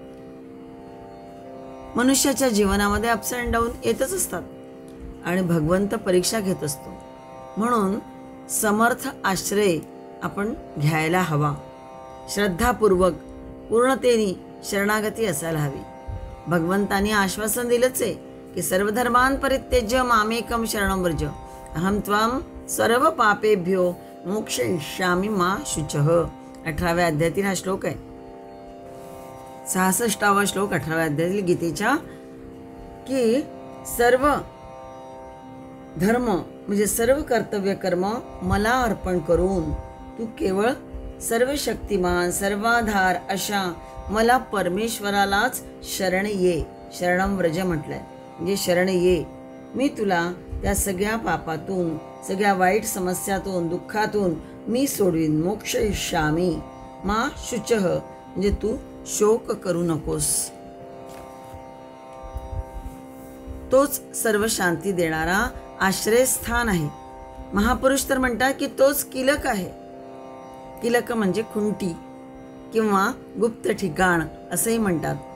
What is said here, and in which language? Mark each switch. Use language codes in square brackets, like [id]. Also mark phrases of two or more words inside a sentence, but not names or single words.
[mr] मनुष्याच्या जीवनामध्ये [en] ups and down [mr] येतच असतात आणि भगवंत परीक्षा घेत असतो. म्हणून समर्थ आश्रय आपण घ्यायला हवा. श्रद्धापूर्वक पूर्णतेने शरणागती असायला हवी. भगवंतांनी आश्वासन दिलंच आहे की [sa] सर्वधर्मान् परित्यज्य मामेकं शरणं व्रज अहं त्वां सर्व पापेभ्यो मोक्षयिष्यामि मा शुचः. [mr] 18व्या अध्यायातील हा श्लोक आहे. 66वा श्लोक 18व्या अध्यायातील गीतेच्या, की सर्व धर्म म्हणजे सर्व कर्तव्य कर्म मला अर्पण करून तू केवळ सर्व शक्तिमान, सर्वाधार अशा मला परमेश्वरालाच शरण ये. [sa] शरणं व्रज [mr] म्हटलंय, म्हणजे शरण ये. मी तुला त्या सगळ्या पापातून, सगळ्या वाईट समस्यातून, दुःखातून मी सोडवीन. [sa] मोक्षयिष्यामि मा शुचः, [mr] म्हणजे तू शोक करू नकोस. तोच सर्व शांती देणारा आश्रयस्थान आहे. महापुरुष तर म्हणतात की तोच किलक आहे. किलक म्हणजे खुंटी किंवा गुप्त ठिकाण असंही म्हणतात.